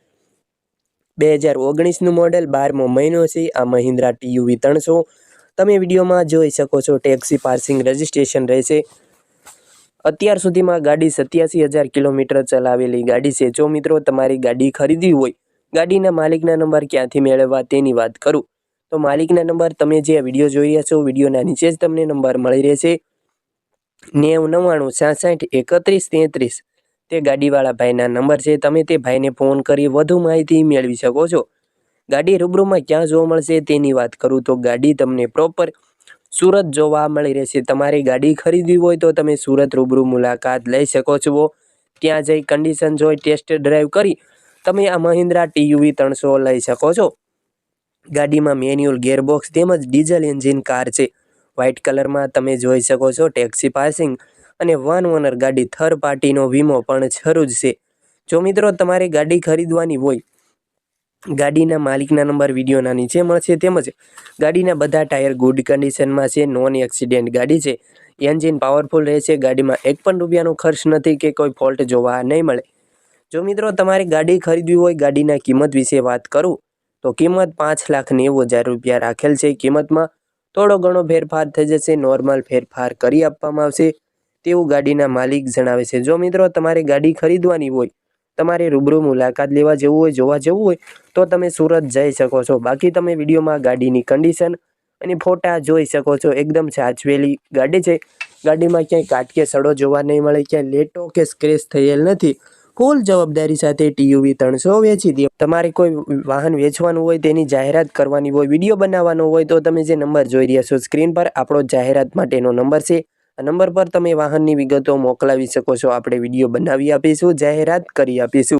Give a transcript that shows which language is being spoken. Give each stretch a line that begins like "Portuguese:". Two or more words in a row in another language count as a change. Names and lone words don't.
Gujarati: 2019 નું મૉડલ 12મો મહિનો છે। આ મહિન્દ્રા TUV 300 તમે વિડિયો માં જોઈ શકો છો।
English: taxi parking registration रहेशे।
Gujarati: અત્યાર સુધીમાં ગાડી 87,000 કિલોમીટર ચલાવેલી ગાડી છે। જો મિત્રો તમારી ગાડી ખરીદવી હોય, ગાડીના માલિકના નંબર ક્યાંથી મેળવવા તેની વાત કરું તો માલિકના નંબર તમે જે વિડિયો જોઈ રહ્યા છો વિડિયોના નીચે જ તમને નંબર મળી રહેશે। 90 99 66 31 33 તે ગાડીવાળા ભાઈના નંબર છે। તમે તે ભાઈને ફોન કરી વધુ માહિતી મેળવી શકો છો। ગાડી રૂબરૂ માં ક્યાં જોવા મળશે તેની વાત કરું તો ગાડી તમને પ્રૉપર સુરત જોવા મળી રહેશે। તમારી ગાડી ખરીદવી હોય તો તમે સુરત રૂબરૂ મુલાકાત લઈ શકો છો। ત્યાં જઈ કંડીશન જોઈ
English: test drive
Gujarati: કરી તમે આ મહિન્દ્રા TUV 300 લઈ શકો છો। ગાડી માં
English: manual gearbox
Gujarati: તેમજ
English: diesel engine car
Gujarati: છે।
English: white colour
Gujarati: માં તમે જોઈ શકો છો।
English: taxi passing
Gujarati: અને
English: one owner
Gujarati: ગાડી
English: third party
Gujarati: નો વીમો પણ શરૂ જ છે। જો મિત્રો તમારી ગાડી ખરીદવાની હોય, ગાડીના માલિકના નંબર વિડિયોના નીચે મળશે તેમજ ગાડીના બધા ટાયર
English: good condition
Gujarati: માં છે।
English: non accident
Gujarati: ગાડી છે।
English: engine powerful रहेशे।
Gujarati: ગાડી માં એક પણ રૂપિયાનો ખર્ચ નથી કે કોઈ ફૉલ્ટ જોવા નહીં મળે। જો મિત્રો તમારી ગાડી ખરીદવી હોય, ગાડીના કિંમત વિશે વાત કરું તો કિંમત 5,90,000 રૂપિયા રાખેલ છે। કિંમત માં થોડો ઘણો ફેરફાર થઈ જશે। નૉર્મલ ફેરફાર કરી આપવામાં આવશે તેવું ગાડીના માલિક જણાવે છે। જો મિત્રો તમારી ગાડી ખરીદવાની હોય, તમારે રૂબરૂ મુલાકાત લેવા જવું હોય, જોવા જવું હોય તો તમે સુરત જઈ શકો છો। બાકી તમે વિડિયો માં ગાડીની કંડીશન અને ફોટા જોઈ શકો છો। એકદમ સાચવેલી ગાડી છે। ગાડી માં ક્યાંય કાટ કે સડો જોવા નહીં મળે, ક્યાંય લેટો કે સ્ક્રેચ થયેલ નથી। ફુલ જવાબદારી સાથે TUV 300 વેચી દો। તમારે કોઈ વાહન વેચવાનું હોય, તેની જાહેરાત કરવાની હોય, વિડિયો બનાવવાનો હોય તો તમે જે નંબર જોઈ રહ્યા છો સ્ક્રીન પર આપણો જાહેરાત માટેનો નંબર છે। આ નંબર પર તમે વાહનની વિગતો મોકલાવી શકો છો। આપણે વિડિયો બનાવી આપીશું, જાહેરાત કરી આપીશું।